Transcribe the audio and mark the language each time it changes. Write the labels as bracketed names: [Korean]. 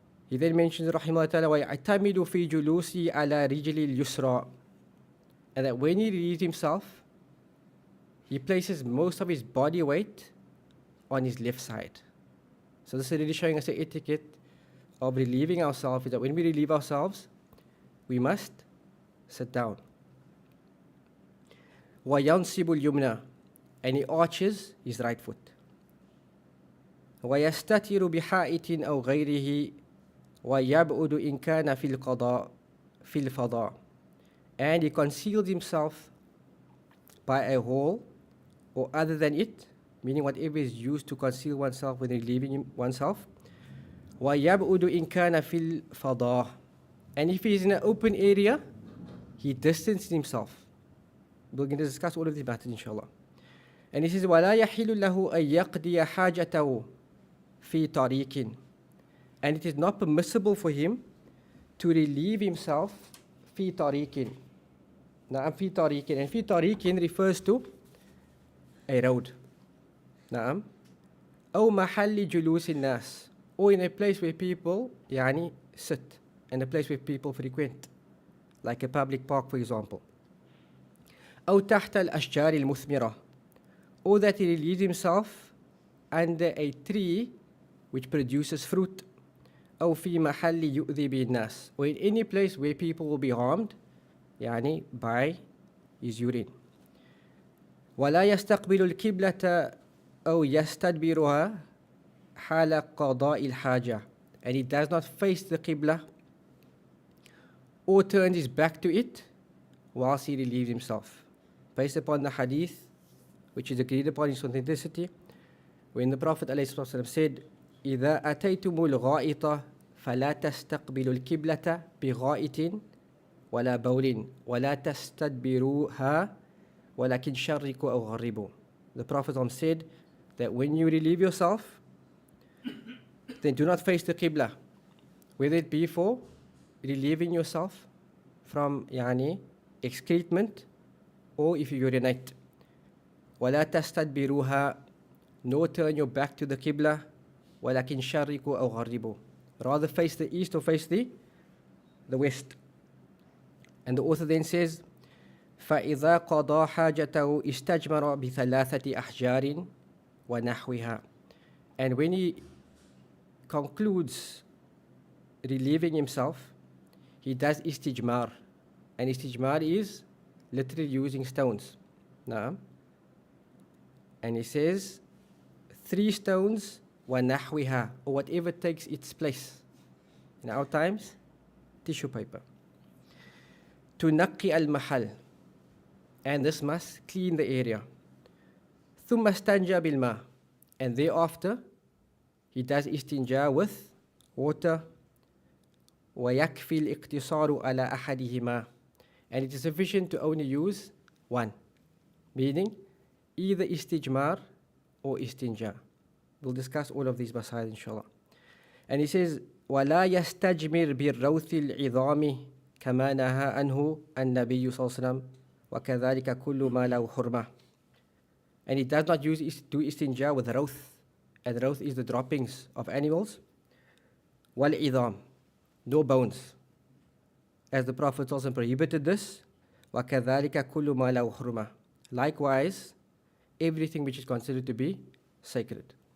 [English] He then mentions رحمه الله [Arabic] وَيَعْتَمِدُ فِي جُلُوسِي عَلَى رِجْلِ الْيُسْرَى, [English] and that when he relieves himself, he places most of his body weight on his left side. So this is really showing us the etiquette of relieving ourselves, is that when we relieve ourselves, we must sit down. [Arabic] وَيَنْصِبُ الْيُمْنَى, [English] and he arches his right foot. [Arabic] وَيَسْتَتِرُ بِحَائِطٍ أَوْ غَيْرِهِ وَيَبْعُدُ إِنْ كَانَ فِي الْفَضَاءِ, [English] and he conceals himself by a hole or other than it, meaning whatever is used to conceal oneself when relieving oneself. [Arabic] وَيَبْعُدُ إِنْ كَانَ فِي الْفَضَاءِ. [English] And if he is in an open area, he distances himself. We're going to discuss all of these matters, inshallah. And he says, [Arabic] وَلَا يَحِلُ لَهُ أَن يَقْضِيَ حَاجَتَهُ فِي طَرِيقٍ. [English] And it is not permissible for him to relieve himself [Arabic] فِي طَرِيقٍ. [English] Now, فِي طَرِيقٍ. And فِي طَرِيقٍ refers to a road. [Arabic] نعم. أو محل جلوس الناس. [English] Or in a place where people sit, and a place where people frequent, like a public park, for example. [Arabic] أو تحت الأشجار المثمرة. [English] Or that he relieves himself under a tree which produces fruit. [Arabic] أو في محل يؤذي به الناس. [English] Or in any place where people will be harmed by his urine. [Arabic] ولا يستقبل القبلة أو يستدبرها حال قضاء الحاجة. [English] And he does not face the Qibla or turns his back to it whilst he relieves himself. Based upon the hadith, which is agreed upon its authenticity, when the Prophet ﷺ said, [Arabic] إِذَا أَتَيْتُمُ الْغَائِطَ فَلَا تَسْتَقْبِلُوا الْقِبْلَةَ بِغَائِطٍ وَلَا بَوْلٍ وَلَا تَسْتَدْبِرُوهَا وَلَكِنْ شَرِّكُوا أَوْ غَرِّبُوا. [English] The Prophet said that when you relieve yourself, then do not face the Qibla, whether it be for relieving yourself from excrement or if you urinate. [Arabic] وَلَا تَسْتَدْبِرُوهَا. [English] Nor turn your back to the Qibla. [Arabic] وَلَكِنْ شَرِّكُوا أَوْ غَرِّبُوا. [English] Rather face the east or face the west. And the author then says, [Arabic] فَإِذَا قَضَى حَاجَتَهُ اسْتَجْمَرَ بِثَلَاثَةِ أَحْجَارٍ وَنَحْوِهَا. [English] And when he concludes relieving himself, he does istijmar. And istijmar is literally using stones. Naam. And he says, 3 stones, [Arabic] وَنَحْوِهَا, [English] or whatever takes its place. In our times, tissue paper. [Arabic] تُنَقِّي الْمَحَلِ. [English] And this must clean the area. [Arabic] ثُمَّ اسْتَنْجَى بِالْمَاءِ. [English] And thereafter, he does istinja with water. [Arabic] وَيَكْفِي الْإِقْتِصَارُ عَلَى أَحَدِهِمَا. [English] And it is sufficient to only use one, meaning either istijmar or istinja. We'll discuss all of these masail, inshallah. And he says, [Arabic] وَلَا يَسْتَجْمِرْ بِالرَّوْثِ الْعِظَامِ كَمَا نَهَى عَنْهُ النَّبِيُّ صلى الله عليه وسلم وَكَذَلِكَ كُلُّ مَا لَهُ حُرْمَةٌ. [English] And he does not do istinja with rawth. And rawth is the droppings of animals. [Arabic] وَالْعِظَامِ. [English] No bones. As the Prophet also prohibited this. [Arabic] وَكَذَلِكَ كُلُّ مَا لَهُ حُرْمَةٌ. [English] Likewise, everything which is considered to be sacred.